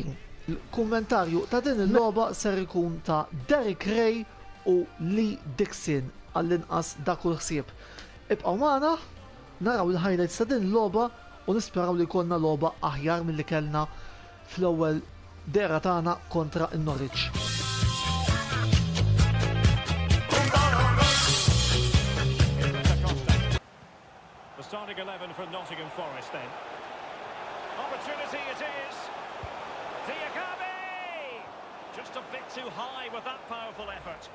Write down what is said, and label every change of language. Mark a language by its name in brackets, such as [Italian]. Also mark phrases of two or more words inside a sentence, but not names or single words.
[Maltese] Il-kummentarju ta' din il-logħba ser ikun ta' Derek Ray u Lee Dixon għall-inqas dak u ħsieb. Ibqgħu magħna naraw il-highlights ta' din il-logħba u nisperaw li jkollna logħba aħjar milli kellna fl-ewwel dera tagħna kontra n-Norwich. [English] The starting 11 for Nottingham Forest then. Opportunity it is. Diakabi! Just a bit too high with that powerful effort.